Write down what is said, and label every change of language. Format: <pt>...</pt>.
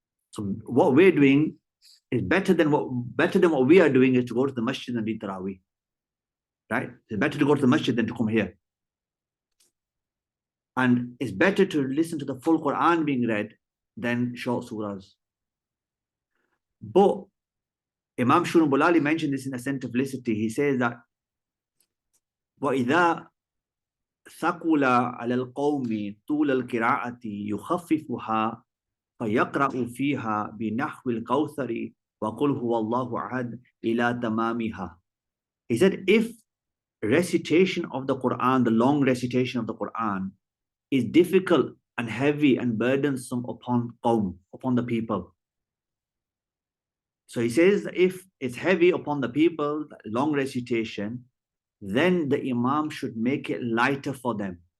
<en>So what we're doing is better than what we are doing is to go to the masjid and read Taraweeh. Right? It's better to go to the masjid than to come here. And it's better to listen to the full Quran being read than short surahs. But Imam Muhammad Ali mentioned this in Ascent of Felicity. He says that</en> <ar>وَإِذَا ثَقُلَ عَلَى الْقَوْمِ طُولَ الْقِرَاءَةِ يُخَفِّفُهَا فَيَقْرَأُ فِيهَا بِنَحْوِ الْكَوْثَرِ وَقُلْ هُوَ اللَّهُ أَحَدٌ إِلَى تَمَامِهَا.</ar> <en>He said, if recitation of the Quran, the long recitation of the Quran, is difficult and heavy and burdensome upon the people. So he says, if it's heavy upon the people, long recitation, then the Imam should make it lighter for them.</en>